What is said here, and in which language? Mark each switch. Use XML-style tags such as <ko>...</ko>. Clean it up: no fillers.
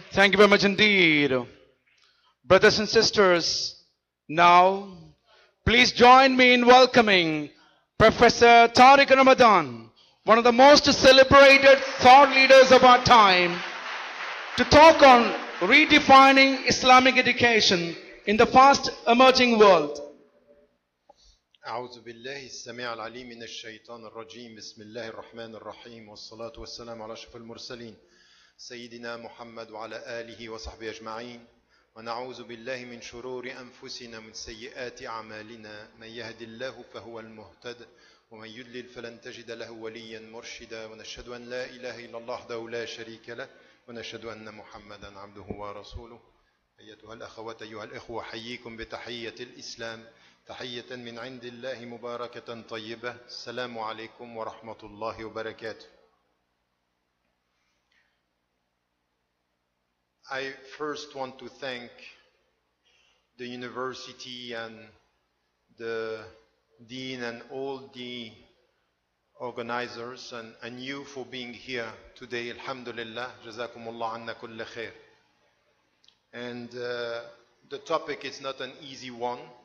<en>Thank you very much indeed. Brothers and sisters, now please join me in welcoming Professor Tariq Ramadan, one of the most celebrated thought leaders of our time, to talk on redefining Islamic education in the fast emerging world.</en> <ar>أعوذ بالله السميع العليم من الشيطان الرجيم بسم الله الرحمن الرحيم والصلاة والسلام على أشرف المرسلين سيدنا محمد وعلى آله وصحبه أجمعين ونعوذ بالله من شرور أنفسنا من سيئات أعمالنا من يهد الله فهو المهتد ومن يضلل فلن تجد له وليا مرشدا ونشهد أن لا إله إلا الله وحده لا شريك له ونشهد أن محمدا عبده ورسوله أيتها الأخوات أيها الإخوة أحييكم بتحية الإسلام تحية من عند الله مباركة طيبة السلام عليكم ورحمة الله وبركاته.</ar> <en>I first want to thank the university and the dean and all the organizers and you for being here today.</en> <ar>Alhamdulillah, jazakumullah anna kulla khair.</ar> <en>And the topic is not an easy one.</en>